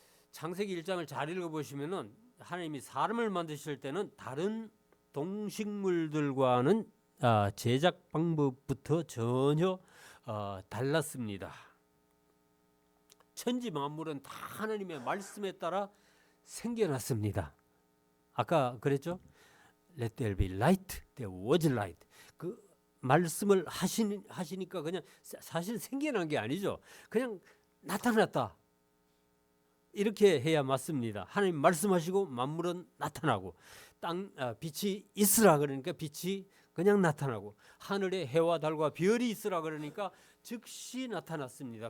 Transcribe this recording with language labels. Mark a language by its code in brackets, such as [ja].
[ko] 창세기 1장을 잘 읽어보시면은 하나님이 사람을 만드실 때는 다른 동식물들과는 제작 방법부터 전혀 달랐습니다. 천지 만물은 다 하나님의 말씀에 따라 생겨났습니다. 아까 그랬죠? [en] Let there be light, there was light. [ko] 그 말씀을 하시니까 그냥 사실 생겨난 게 아니죠. 그냥 나타났다. 이렇게 해야 맞습니다. 하나님 말씀하시고 만물은 나타나고, 빛이 있으라 그러니까 빛이 그냥 나타나고, 하늘에 해와 달과 별이 있으라 그러니까 즉시 나타났습니다.